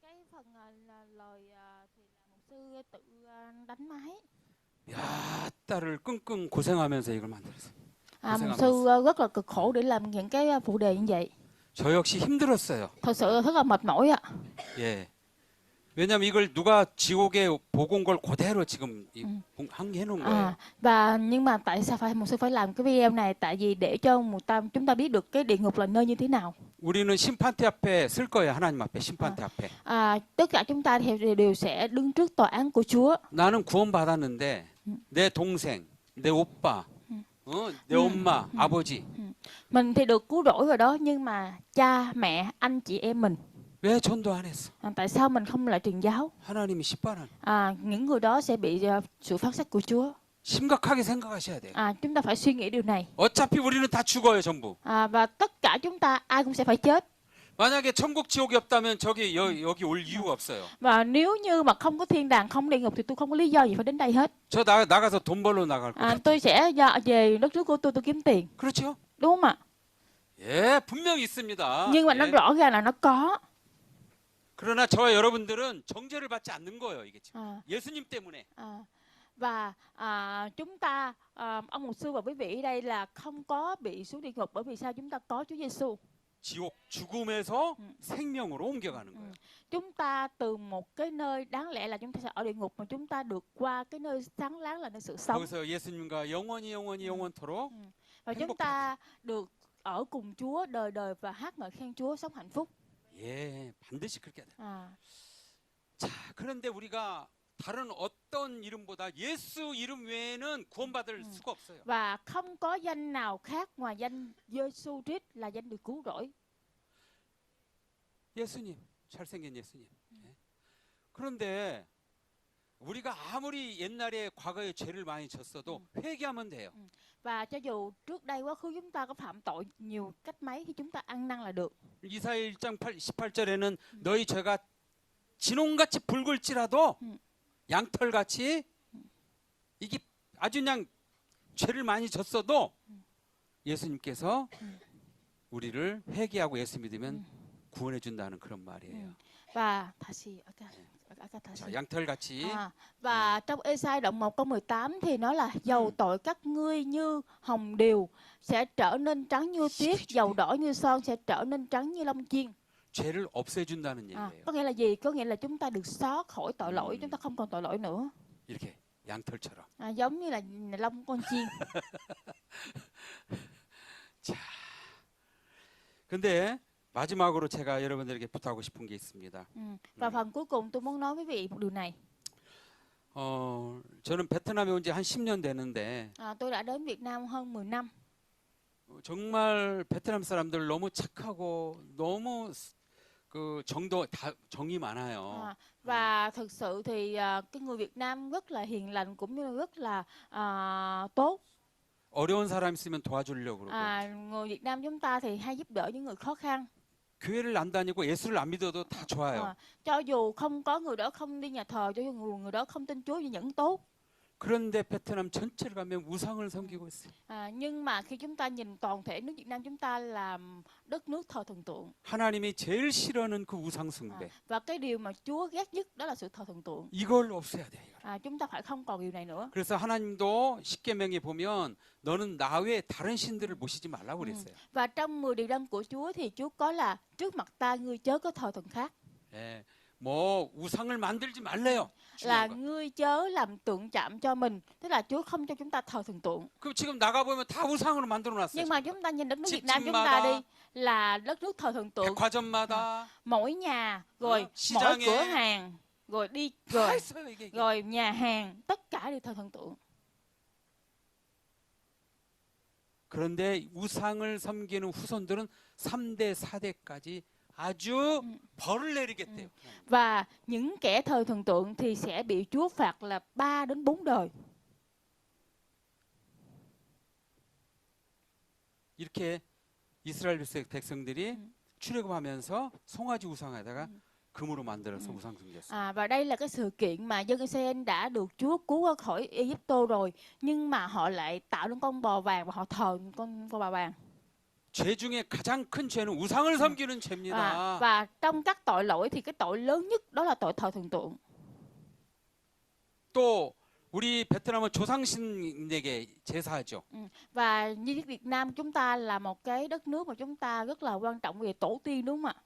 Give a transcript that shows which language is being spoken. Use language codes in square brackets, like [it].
[vi] cái phần lời thì là mục sư tự đánh máy. [ko] 야, 딸을 끙끙 고생하면서 이걸 만들었어요. [vi] Mục sư rất là cực khổ để làm những cái phụ đề như vậy. [ko] 저 역시 힘들었어요. [vi] Thật sự rất là mệt mỏi ạ. [ko] 예. 왜냐하면 이걸 누가 지옥에 보고 온 걸 그대로 지금 해놓은 거예요. [vi] Và nhưng mà tại sao phải mục sư phải làm cái video này? Tại vì để cho chúng ta biết được cái địa ngục là nơi như thế nào. [ko] 우리는 심판대 앞에 쓸 거예요. 하나님 앞에 심판대 앞에. [vi] Tất cả chúng ta đều sẽ đứng trước tòa án của Chúa. [ko] 나는 구원받았는데 내 동생, 내 오빠, 내 엄마, 아버지 [vi] Mình thì được cứu rỗi rồi đó, nhưng mà cha, mẹ, anh chị em mình, [ko] 왜 전도 안 했어? [vi] tại sao mình không lại truyền giáo? [ko] 하나님이 심판하는. [vi] Những người đó sẽ bị sự phán xét của Chúa. [ko] 심각하게 생각하셔야 돼요. [vi] Chúng ta phải suy nghĩ điều này. [ko] 어차피 우리는 다 죽어요, 전부. [vi] Và tất cả chúng ta ai cũng sẽ phải chết. [ko] 만약에 천국 지옥이 없다면 여기 올 이유가 없어요. [vi] Và nếu như mà không có thiên đàng, không địa ngục thì tôi không có lý do gì phải đến đây hết. [ko] 저 나가서 돈 벌러 나갈 거예요. [vi] Tôi sẽ về đất nước của tôi kiếm tiền. [ko] 그렇죠? [vi] Đúng không ạ? [ko] 예, 분명히 있습니다. [vi] Nhưng mà nó [ko] 예. [vi] rõ ràng là nó có. [ko] 그러나 저와 여러분들은 정죄를 받지 않는 거예요, 이게 지금. À, 예수님 때문에. [vi] và chúng ta, ông mục sư và quý vị ở đây là không có bị xuống địa ngục, bởi vì sao? Chúng ta có Chúa Giêsu. [ko] 지옥 죽음에서 생명으로 옮겨가는 거예요. [vi] Chúng ta từ một cái nơi đáng lẽ là chúng ta sẽ ở địa ngục, mà chúng ta được qua cái nơi sáng láng là nơi sự sống. [ko] 거기서 예수님과 영원토록 [vi] Và chúng ta được ở cùng Chúa đời đời và hát ngợi khen Chúa, sống hạnh phúc. [ko] 예, 반드시 그렇게 돼. À, 자, 그런데 우리가 다른 어떤 이름보다 예수 이름 외에는 구원받을 수가 없어요. [vi] và không có danh nào khác ngoài danh Giêsu Christ là danh được cứu rỗi. [ko] 예수님, 잘생긴 예수님. 예. 그런데 우리가 아무리 옛날에 과거에 죄를 많이 졌어도 회개하면 돼요. [vi] Và cho dù trước đây quá khứ chúng ta có phạm tội nhiều cách mấy thì chúng ta ăn năn là được. [ko] 이사야 1장 18절에는 너희 죄가 진홍같이 붉을지라도 양털같이 이게 아주 그냥 죄를 많이 졌어도 예수님께서 우리를 회개하고 예수 믿으면 구원해 준다는 그런 말이에요. [vi] Và [ko] 다시 다시. 자, 양털같이 [vi] Và trong Ê-sai đoạn 1 câu 18 thì nói là dầu tội các ngươi như hồng điều sẽ trở nên trắng như tuyết, dầu đỏ như son sẽ trở nên trắng như lông chiên. [ko] 죄를 없애준다는 얘기예요. [vi] Có nghĩa là gì? Có nghĩa là chúng ta được xóa khỏi tội lỗi, chúng ta không còn tội lỗi nữa. [ko] 이렇게 양털처럼. [vi] Giống như là lông con chiên. [ko] 자, 근데 마지막으로 제가 여러분들에게 부탁하고 싶은 게 있습니다. [vi] Và phần cuối cùng tôi muốn nói với quý vị một điều này. [ko] 저는 베트남에 온 지 한 10년 되는데 [vi] Tôi đã đến Việt Nam hơn 10 năm. [ko] 정말 베트남 사람들 너무 착하고 너무 그 정이 많아요. [vi] Và thực sự thì cái người Việt Nam rất là hiền lành cũng như rất là tốt. [ko] 어려운 사람 있으면 도와주려고 그러고. [vi] Người Việt Nam chúng ta thì hay giúp đỡ những người khó khăn. [ko] 교회를 안 다니고 예수를 안 믿어도 다 좋아요. [vi] cho dù không có người đó không đi nhà thờ, cho dù người đó không tin Chúa thì vẫn tốt. [ko] 그런데 베트남 전체를 가면 우상을 섬기고 있어요. [vi] Nhưng mà khi chúng ta nhìn toàn thể nước Việt Nam chúng ta là đất nước thờ thần tượng. [ko] 하나님이 제일 싫어하는 그 우상 숭배. [vi] Và cái điều mà Chúa ghét nhất đó là sự thờ thần tượng. [ko] 이걸 없애야 돼. [vi] Chúng ta phải không còn điều này nữa. [ko] 그래서 하나님도 십계명에 보면 너는 나 외에 다른 신들을 모시지 말라고 그랬어요. [vi] Và trong 10 điều răn của Chúa thì Chúa có là trước mặt ta ngươi chớ có thờ thần khác. [ko] 예, 뭐 우상을 만들지 말래요. [vi] Là ngươi chớ làm tượng chạm cho mình, tức là Chúa không cho chúng ta thờ thần tượng. [ko] 그럼 지금 나가 보면 다 우상으로 만들어놨어요. [vi] Nhưng mà chúng ta nhìn đất nước Việt Nam chúng ta đi là đất nước thờ thần tượng. [ko] 백화점마다 [vi] Mỗi nhà, rồi [ko] 시장에 [vi] mỗi cửa hàng, rồi đi [ko] 다 [vi] rồi, [ko] 있어요 이게. [vi] rồi nhà hàng, tất cả đều thờ thần tượng. [ko] 그런데 우상을 섬기는 후손들은 3대, 4대까지 아주 벌을 내리겠대요. [vi] Và những kẻ thờ thần tượng thì sẽ bị Chúa phạt là 3 đến 4 đời. [ko] 이렇게 이스라엘 백성들이 출애굽하면서 송아지 우상에다가 금으로 만들어서 우상 숭배했어요. [vi] Và đây là cái sự kiện mà dân Israel đã được Chúa cứu ra khỏi Egypto rồi, nhưng mà họ lại tạo nên con bò vàng và họ thờ con bò vàng. [ko] 죄 중에 가장 큰 죄는 우상을 섬기는 죄입니다. [vi] Và trong các tội lỗi thì cái tội lớn nhất đó là tội thờ thần tượng. [ko] 또 우리 베트남은 조상신에게 제사하죠. [vi] Và như Việt Nam chúng ta là một cái đất nước mà chúng ta rất là quan trọng về tổ tiên đúng không ạ?